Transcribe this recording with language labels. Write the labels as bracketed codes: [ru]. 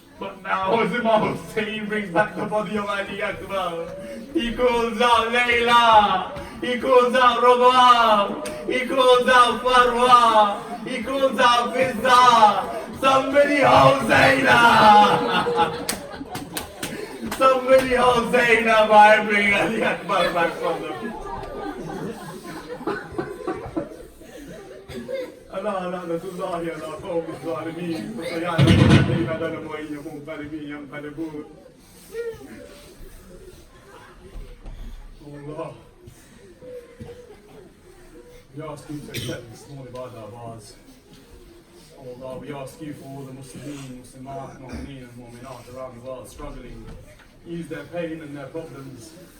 [en] But now as Imam Hussein brings back the body of Ali Akbar, he calls out Layla, he calls out Rabab, he calls out Farwa, he calls out Fizza. Somebody hold Zainab! Somebody hold Zainab, I bring Ali Akbar back from them. [ar] ألا لعنة الله على قوم الظالمين وسيعلم الذين ظلموا أي منقلب ينقلبون. [en] Allah, we ask you to accept this small ibadah of ours. Allah, we ask you for all the Muslimin, Muslimat, Mu'mineen and Mu'minat around the world struggling, ease their pain and their problems.